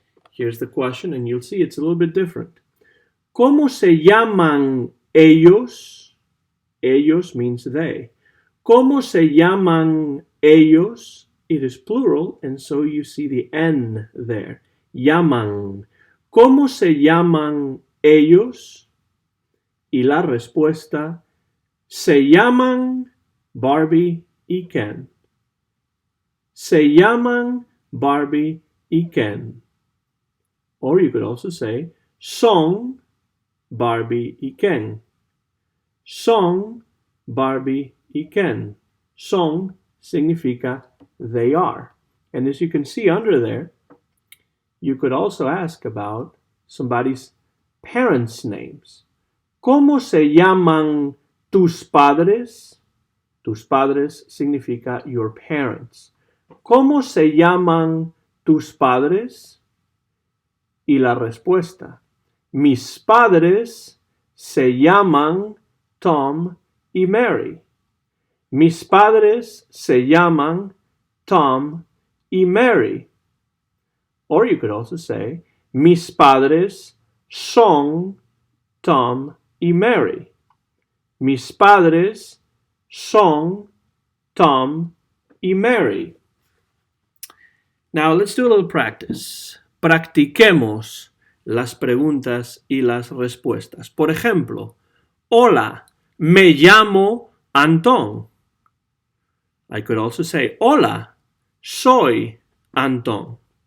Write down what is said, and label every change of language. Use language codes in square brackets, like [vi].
[en] Here's the question, and you'll see it's a little bit different. [es] ¿Cómo se llaman ellos? Ellos [en] means they. [es] ¿Cómo se llaman ellos? [en] It is plural, and so you see the N there. [es] Llaman. ¿Cómo se llaman ellos? Y la respuesta, se llaman Barbie y Ken. Se llaman Barbie y Ken. [en] Or you could also say, [es] son Barbie y Ken. Son Barbie y Ken. Son significa [en] they are. And as you can see under there, you could also ask about somebody's parents' names. [es] ¿Cómo se llaman tus padres? Tus padres significa [en] your parents. [es] ¿Cómo se llaman tus padres? Y la respuesta, mis padres se llaman Tom y Mary. Mis padres se llaman Tom y Mary. [en] Or you could also say, [es] mis padres son Tom y Mary. Mis padres son Tom y Mary. [en] Now let's do a little practice. [es] Practiquemos las preguntas y las respuestas. Por ejemplo, hola, me llamo Antón. [en] I could also say, [es] hola, soy Antón.